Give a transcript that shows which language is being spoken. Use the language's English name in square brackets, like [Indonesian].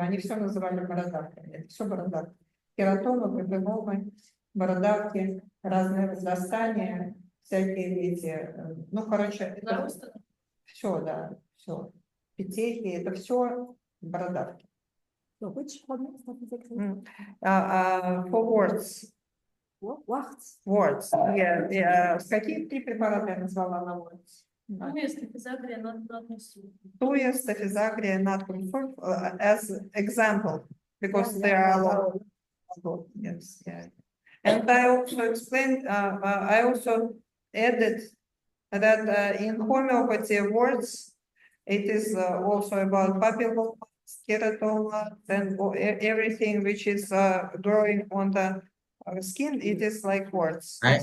[Russian] Они все называли бородавками. Это все бородавки. Кератомы, папилломы, бородавки, разные разрастания, всякие эти, ну, короче, все, да, все. Петельки, это все бородавки. [English] So which hormones have you taken? For warts. Warts. Warts. Yeah. [Russian] Какие 3 препарата я назвала на warts? Туя, стафизагрия, натрий сульфур. [English] Туя, стафизагрия, натрий сульфур as example, because there are a lot. Yes, yeah. And I also explained, I also added that in homeopathy words, it is also about papilloma, keratoma, and everything which is growing on the skin, it is like words.